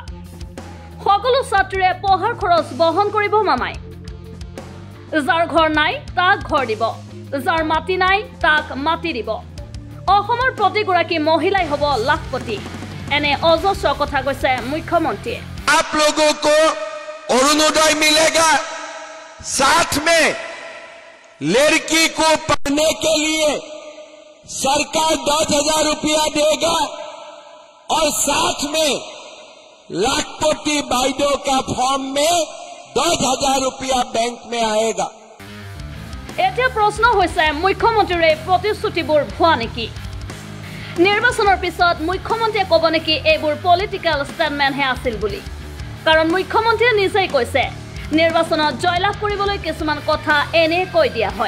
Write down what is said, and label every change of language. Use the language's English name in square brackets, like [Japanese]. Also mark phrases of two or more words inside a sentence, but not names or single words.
[Assamese] সকলো ছাত্ৰীৰে পঢ়াৰ খৰচ বহন কৰিব মামাই। যাৰ ঘৰ নাই তাক ঘৰ দিব, যাৰ মাটি নাই তাক মাটি দিব। অসমৰ প্ৰতিগৰাকী মহিলাই হ'ব লাখপতি। এনে অজস্ৰ কথা কৈছে মুখ্যমন্ত্ৰীয়ে। [Hindi] आप लोगों को अरुणोदय मिलेगा, साथ में लड़की को पढ़ने के लिए सरकार 10,000 रुपया देगा और साथ में लाखपति भाइयों का फॉर्म में 10,000 रुपया बैंक में आएगा। [Assamese] এতিয়া প্ৰশ্ন হৈছে মুখ্যমন্ত্ৰীৰ এই প্ৰতিশ্ৰুতিবোৰ ভুৱা নেকি? নিৰ্বাচনৰ পিছত মুখ্যমন্ত্ৰীয়ে ক'ব নেকি এইবোৰ [English] political statement [Assamese] আছিল বুলি? কাৰণ মুখ্যমন্ত্ৰীয়ে নিজেই কৈছে নিৰ্বাচনত জয়লাভ কৰিবলৈ কিছুমান কথা এনে কৈ দিয়া হয়।